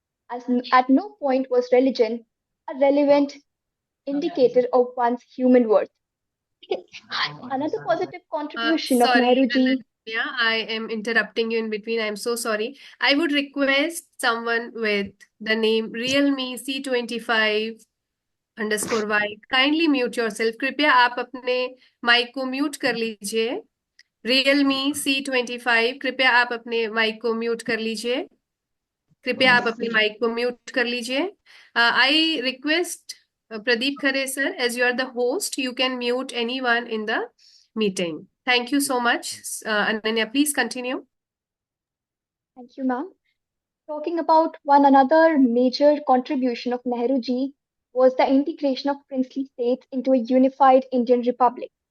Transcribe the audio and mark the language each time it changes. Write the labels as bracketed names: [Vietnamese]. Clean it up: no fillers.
[English] As at no point was religion a relevant indicator of one's human worth. Another positive contribution of Sorry, Nehruji. Ananya, I am interrupting you in between. I'm so sorry. I would request someone with the name realme C25 underscore y kindly mute yourself. [Hindi] कृपया आप अपने mic को mute कर लीजिए. realme C25 कृपया आप अपने mic को म्यूट कर लीजिए. कृपया आप अपने माइक को म्यूट कर लीजिए. [English] I request Pradeep Khare sir, as you are the host, you can mute anyone in the meeting. Thank you so much. Ananya, please continue. Thank you, ma'am. Talking about one another major contribution of Nehruji was the integration of princely states into a unified Indian republic.